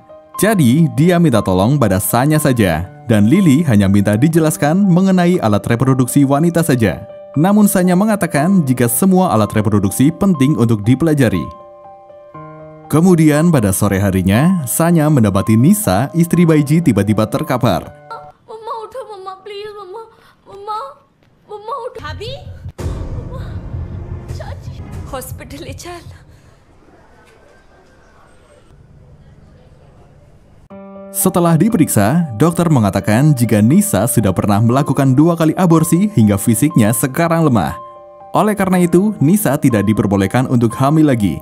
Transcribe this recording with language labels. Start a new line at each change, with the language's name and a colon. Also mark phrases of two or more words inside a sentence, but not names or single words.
Indonesian: Jadi, dia minta tolong pada Sanya saja. Dan Lily hanya minta dijelaskan mengenai alat reproduksi wanita saja. Namun Sanya mengatakan jika semua alat reproduksi penting untuk dipelajari. Kemudian pada sore harinya, Sanya mendapati Nisa, istri Baiji, tiba-tiba terkapar.
Hindi: मम्मा उठो मम्मा प्लीज मम्मा मम्मा मम्मा उठो भाभी चाची हॉस्पिटल ले चल
Indonesian: Setelah diperiksa, dokter mengatakan jika Nisa sudah pernah melakukan 2 kali aborsi hingga fisiknya sekarang lemah. Oleh karena itu, Nisa tidak diperbolehkan untuk hamil lagi.